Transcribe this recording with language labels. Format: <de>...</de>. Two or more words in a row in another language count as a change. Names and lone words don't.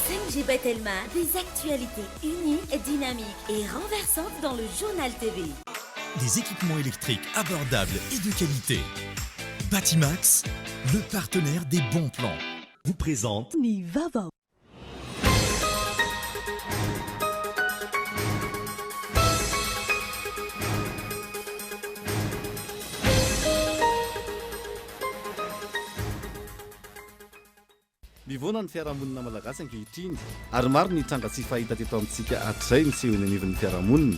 <fr>JB Telma, des actualités uniques, dynamiques et renversantes dans le journal TV. Des équipements électriques abordables et de qualité. Batimax, le partenaire des bons plans, vous présente Nivava.</fr> <mg>Mivona ny fiarahamonina malagasy ankehitriny ary maro ny tranga tsy fahita teto amintsika hatray ny seho eny anivon'ny fiarahamonina.</mg>